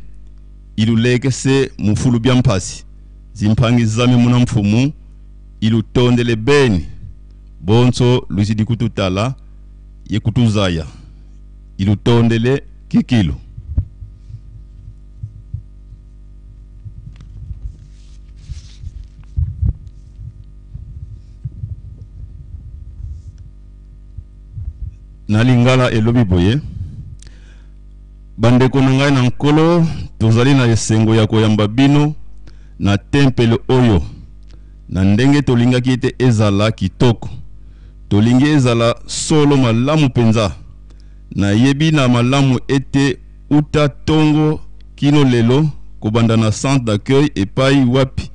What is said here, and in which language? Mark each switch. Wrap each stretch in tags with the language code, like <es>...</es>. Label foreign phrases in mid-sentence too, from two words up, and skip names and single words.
<kg>ilulekese mufulu bya mpasi zimpangi zame muna mfumu ilutondele beni bonso luzidi kututala ye kutuzaya ilutondele kikilu</kg> <ln>nalingala elobi boye bandeko na ngai na nkolo tozali na esengo ya koyamba bino na tempele oyo na ndenge tolingaki ete ezala kitoko tolingi ezala solo malamu penza na yebi na malamu ete uta tongo kino lelo kobanda na</ln> <fr>centre d'accueil</fr> <ln>epai wapi</ln>